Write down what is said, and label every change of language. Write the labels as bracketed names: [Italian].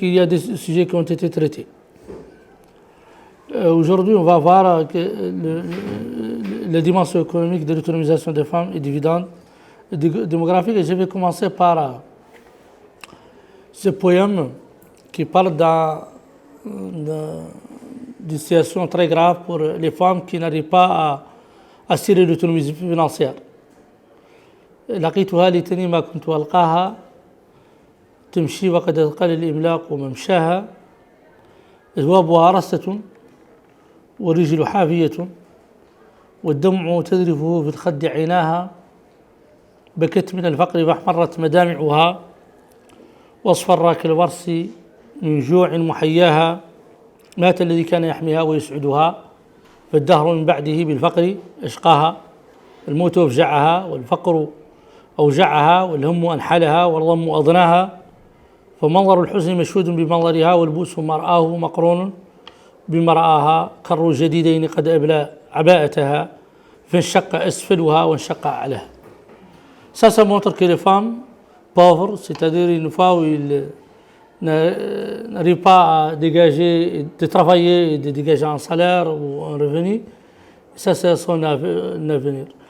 [French] Il y a des sujets qui ont été traités. Aujourd'hui, on va voir les dimensions économiques de l'autonomisation des femmes et dividendes démographiques. Et je vais commencer par ce poème qui parle d'une situation très grave pour les femmes qui n'arrivent pas à assurer l'autonomie financière. [Arabic] لقيتها ليتني ما كنت ألقاها تمشي وقد أثقل الإملاق وممشاها أثوابها رصة والرجل حافية والدمع تذرفه في الخد عيناها بكت من الفقر فاحمرت مدامعها واصفر كالورس من جوع محياها مات الذي كان يحميها ويسعدها فالدهر من بعده بالفقر أشقاها الموت أفجعها والفقر أوجعها والهم أنحلها والضم أضناها فمنظر الحزن مشهود بمنظرها والبؤس مرآه مقرون بمرآها كر جديدين قد أبلى عباءتها فانشق أسفلها وانشق أعلاها. [French] Ça montre que les femmes pauvres, c'est-à-dire une fois où ils n'arrivent pas à dégager, de travailler et de dégager un salaire ou un revenu, ça c'est son avenir.